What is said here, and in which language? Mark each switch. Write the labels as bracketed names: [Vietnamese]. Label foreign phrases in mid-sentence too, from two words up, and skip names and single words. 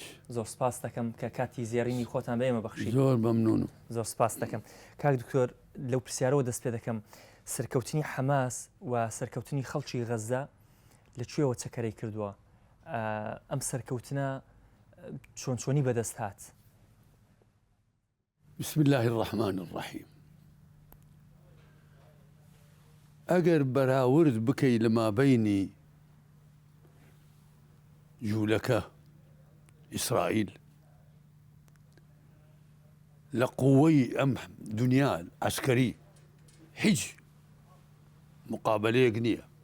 [Central Kurdish] زۆر سپاس دەکەم کە کاتی زیێڕینی خۆتان بە ئێمە بەخشید. زۆر مەمنونم. زۆر سپاس دەکەم. کاک دکتۆر لەو پرسیارەوە دەست پێ دەکەم سەرکەوتنی حەماس و سەرکەوتنی خەڵکی غەزە لەکوێوە چەکەرەی کردووە؟ ئەم سەرکەوتنە چۆنی بەدەست هات؟ [Arabic] بسم الله الرحمن الرحیم. [Central Kurdish] ئەگەر بەراورد بکەی لە مابەینی جوولەکە ئیسرائیل لە قووەی ئەم دنیا عسکەری هیچ مقابلەیەک نییە.